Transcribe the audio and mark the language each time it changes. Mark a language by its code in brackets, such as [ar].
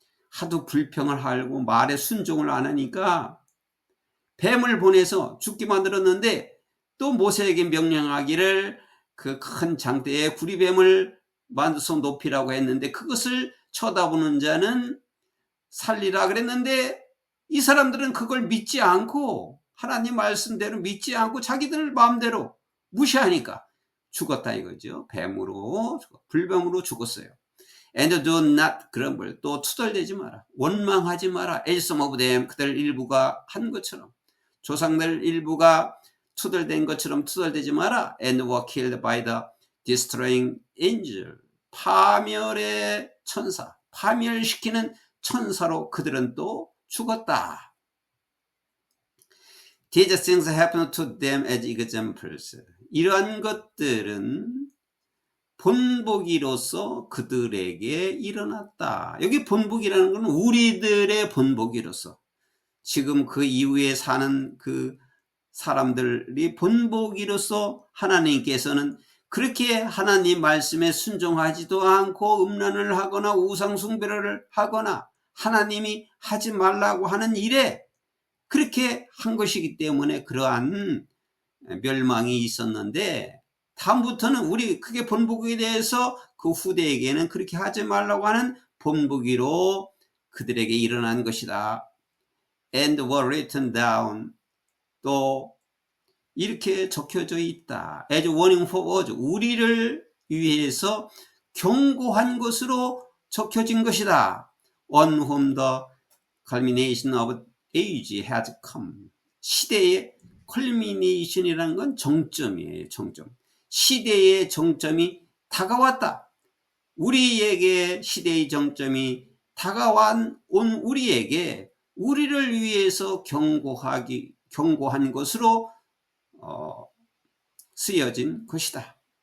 [ko] 하도 불평을 하고 말에 순종을 안 하니까 뱀을 보내서 죽게 만들었는데, 또 모세에게 명령하기를 그 큰 장대에 구리뱀을 만들어서 높이라고 했는데, 그것을 쳐다보는 자는 살리라 그랬는데, 이 사람들은 그걸 믿지 않고, 하나님 말씀대로 믿지 않고 자기들 마음대로 무시하니까 죽었다 이거죠. 불뱀으로 죽었어요. [en] And do not grumble. [ko] 또 투덜대지 마라. 원망하지 마라. [en] As some of them, [ko] 그들 일부가 한 것처럼, 조상들 일부가 투덜댄 것처럼 투덜대지 마라. [en] And were killed by the destroying angel. [ko] 파멸의 천사, 파멸시키는 천사로 그들은 또 죽었다. [en] These things happened to them as examples. [ko] 이러한 것들은 본보기로서 그들에게 일어났다. 여기 본보기라는 것은 우리들의 본보기로서, 지금 그 이후에 사는 그 사람들이 본보기로서 하나님께서는 그렇게 하나님 말씀에 순종하지도 않고 음란을 하거나 우상숭배를 하거나 하나님이 하지 말라고 하는 일에 그렇게 한 것이기 때문에 그러한 멸망이 있었는데, 다음부터는 우리 그게 본보기에 대해서 그 후대에게는 그렇게 하지 말라고 하는 본보기로 그들에게 일어난 것이다. [en] And were written down. [ko] 또 이렇게 적혀져 있다. [en] As warning for us. [ko] 우리를 위해서 경고한 것으로 적혀진 것이다. [en] On whom the culmination of age has come. [ko] 시대의 culmination이라는 건 정점이에요. 정점. 시대의 정점이 다가왔다. 우리에게 시대의 정점이 다가온 우리에게 우리를 위해서 경고한 것으로 쓰여진 것이다.